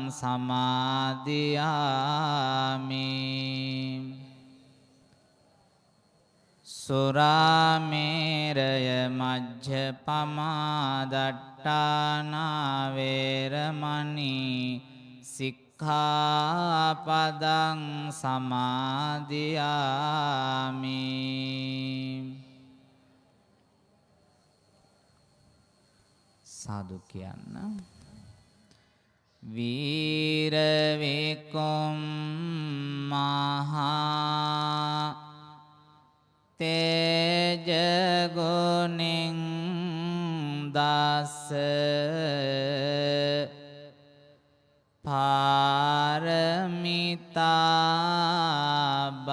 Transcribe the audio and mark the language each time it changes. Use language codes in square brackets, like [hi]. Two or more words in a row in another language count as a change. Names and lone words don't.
[pi] සමාදියාමි සුරාමේරය මජ්ජපමා දට්ඨානා වේරමණී සික්ඛාපදං [si] සමාදියාමි සාදු කියන්න වීර විකුම් මහා තේජ ගුණෙන් දස පාරමිතා